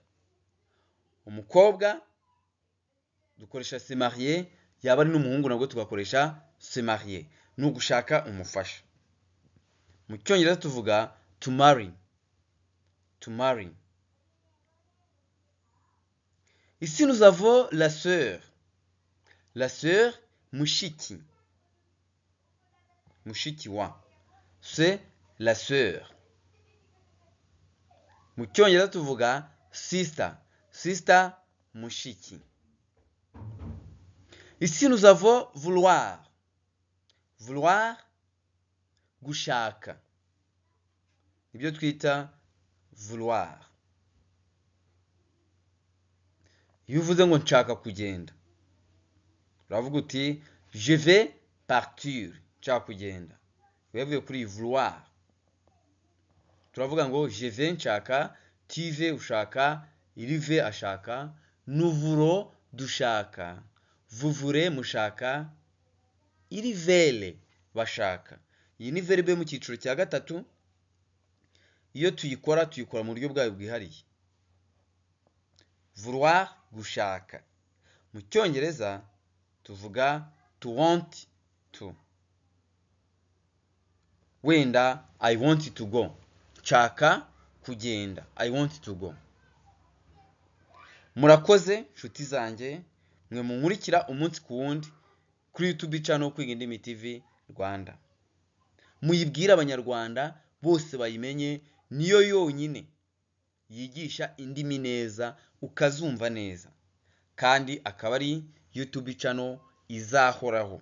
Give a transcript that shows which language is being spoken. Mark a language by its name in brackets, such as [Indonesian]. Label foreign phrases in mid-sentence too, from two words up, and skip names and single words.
[Kinyarwanda] Umukobwa dukoresha [French] se marier, [Kinyarwanda] yaba ari n'umuhungu nabwo tugakoresha [French] se marier. [Kinyarwanda] Ni ugushaka umufasha. Mu cyongereza tuvuga [English] to marry. To marry. [French] Ici nous avons la sœur. La sœur, [Kinyarwanda] mushiki. Mushiki wa. [French] C'est la sœur. [Kinyarwanda] Mu cyongereza tuvuga sister. Sister, mushiki. [French] Ici nous avons vouloir. Vouloir, [Kinyarwanda] gushaka. Ibyo twita vouloir. Iyo uvuze ngo nshaka kugenda, uravuga uti [French] je vais partir. [Kinyarwanda] Nshaka kugenda. Bivuye kuri vouloir. Turavuga ngo [French] je vais [Kinyarwanda] nshaka, [French] tu veux [Kinyarwanda] ushaka, [French] il veut [Kinyarwanda] ashaka, [French] nous voulons [Kinyarwanda] dushaka, [French] vous voulez [Kinyarwanda] mushaka, [French] ils veulent [Kinyarwanda] bashaka. Iyi ni verbe mu cyiciro cya gatatu. Iyo tuyikora mu buryo bwayo bwihariye. Vouloir, gushaka. Mu cyongereza tuvuga [English] to want to. Wenda I want to go. [Kinyarwanda] Nshaka kugenda. [English] I want to go. [Kinyarwanda] Murakoze nshuti zanjye, mwe munkurikira umunsi ku wundi kuri YouTube channel Kwiga Indimi TV Rwanda. Muyibwire abanyarwanda bose bayimenye, niyo yonyine yigisha indimi neza ukazumva neza, kandi akaba ari YouTube channel izahoraho.